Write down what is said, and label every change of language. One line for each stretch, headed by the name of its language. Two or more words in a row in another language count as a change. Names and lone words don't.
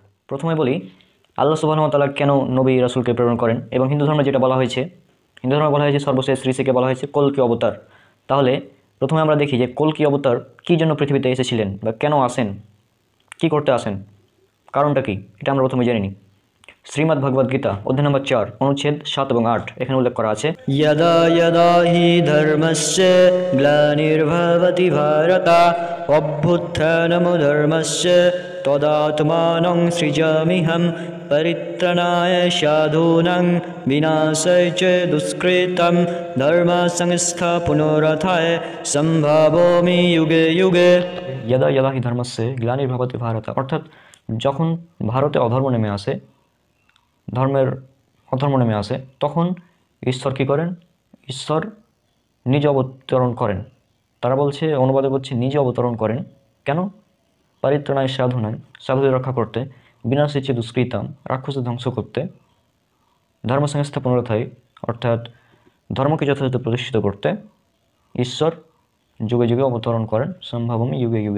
Bangla: প্রথমে বলি,
Arabic: الله سبحانه وتعالى
Bangla: কেন নবী রাসূলকে প্রেরণ করেন, এবং হিন্দু ধর্মে যেটা বলা হয়েছে, হিন্দু ধর্মে বলা হয়েছে সর্বশেষ ঋষিকে বলা হয়েছে কল্কি অবতার। তাহলে প্রথমে আমরা দেখি যে কল্কি অবতার কী জন্য পৃথিবীতে এসেছিলেন, বা কেন আসেন, কি করতে আসেন, কারণটা কি, এটা আমরা প্রথমে জেনে নিই। শ্রীমদ্ ভগবদ্ গীতা অধ্যায় নম্বর 4 অনুচ্ছেদ 7 এবং 8 এখানে উল্লেখ করা আছে,
Sanskrit: यदा यदा हि धर्मस्य ग्लानिर्भवति भारत अभ्युत्थानमधर्मस्य तदात्मानं सृजाम्यहं परित्राणाय साधूनां विनाशाय च दुष्कृतं धर्मसंस्थापनोरथाय सम्भावयामि युगे युगे। यदा यदा हि धर्मस्य ग्लानिर्भवति भारत,
Bangla: অর্থাৎ যখন ভারতে অধর্ম নেমে আসে, ধর্মের অধর্ম নেমে আসে, তখন ঈশ্বর কী করেন? ঈশ্বর নিজ অবতরণ করেন। তারা বলছে, অনুবাদে বলছে নিজ অবতরণ করেন। কেন?
Sanskrit: পরিত্রাণায় সাধুনাং,
Bangla: সাধুদের রক্ষা করতে,
Sanskrit: বিনাশিচ্ছে দুষ্কৃতাম,
Bangla: রাক্ষসদের ধ্বংস করতে,
Sanskrit: ধর্ম সংস্থাপনরথায়,
Bangla: অর্থাৎ ধর্মকে যথাযথ প্রতিষ্ঠিত করতে ঈশ্বর যুগে যুগে অবতরণ করেন,
Sanskrit: সম্ভাবমি যুগে যুগে।